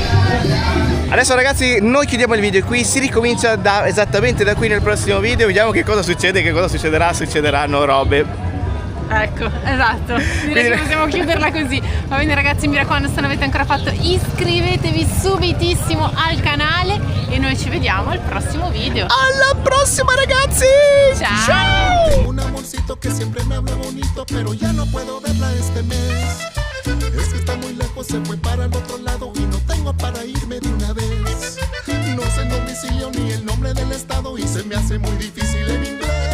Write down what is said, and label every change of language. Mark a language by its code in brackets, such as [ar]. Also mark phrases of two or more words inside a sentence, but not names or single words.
[it] Adesso ragazzi noi chiudiamo il video qui, si ricomincia esattamente da qui nel prossimo video, vediamo che cosa succede, che cosa succederanno robe. Ecco, esatto, direi che possiamo chiuderla così. Va bene ragazzi, mi raccomando, se non avete ancora fatto iscrivetevi subitissimo al canale e noi ci vediamo al prossimo video. Alla prossima ragazzi! Ciao! [es] Tengo un amorcito que siempre me habla bonito, pero ya no puedo verla este mes. Es que está muy lejos, se fue para el otro lado y no tengo para irme de una vez. No sé el domicilio ni el nombre del estado y se me hace muy difícil en inglés.